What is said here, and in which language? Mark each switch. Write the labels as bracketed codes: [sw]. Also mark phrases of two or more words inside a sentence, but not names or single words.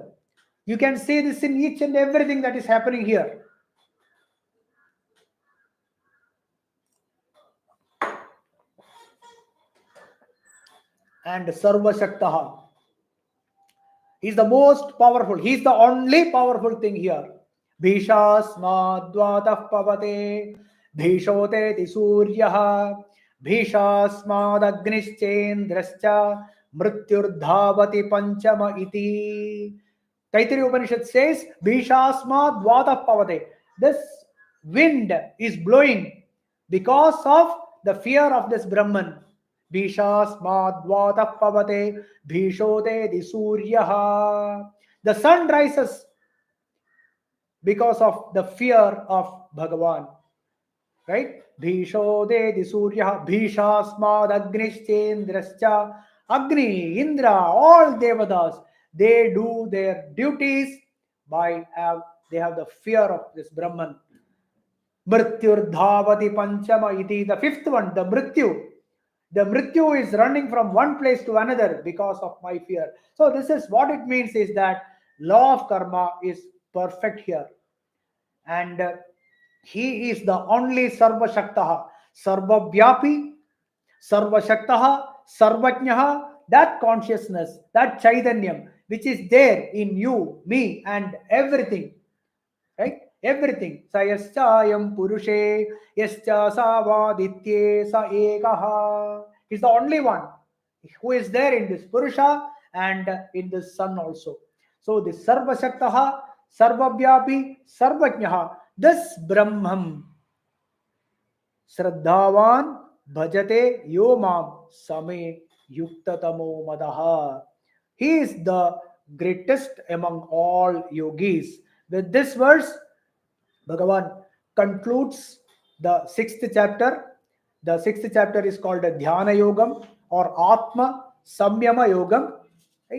[en] You can see this in each and everything that is happening here. [sa] And Sarva Shaktaha. [en] He's the most powerful. He's the only powerful thing here. [sa] Bhishasmadvatah pavate bhishote ti suryaha bhishasmadagnischendrascha mrityurdhavati panchama iti. [en] Taittiriya Upanishad says, [sa] Bhishasmadvatah pavate. [en] This wind is blowing because of the fear of this Brahman. [sa] Bhishasmadvatah pavate bhishote di suryaha. [en] The sun rises because of the fear of Bhagavan. Right? [sa] Bhishode di suryaha bhishasmad agnischendrascha. [en] Agni, Indra, all devatas, they do their duties they have the fear of this Brahman. [sa] Mrityurdhavati panchama iti. [en] The fifth one, the Mrityu. The Mrityu is running from one place to another because of my fear. So this is what it means, is that law of karma is perfect here. And he is the only [sa] Sarva Shaktaha, Sarva Vyapi, Sarva Shaktaha, Sarvajnaha, [en] that consciousness, that Chaitanyam, which is there in you, me, and everything. Right? Everything. [sa] Sa yaschayam purushe, yascha savaditye sa ekaha. [en] He's the only one who is there in this Purusha and in this Sun also. So this [sa] Sarva Shaktaha, Sarva Vyapi, Sarvajnaha, this Brahman, Shraddhavan bhajate yo mam same yuktatamo madaha. [en] He is the greatest among all yogis. With this verse, Bhagavan concludes the sixth chapter. The sixth chapter is called Dhyana Yogam or Atma Samyama Yogam. Right?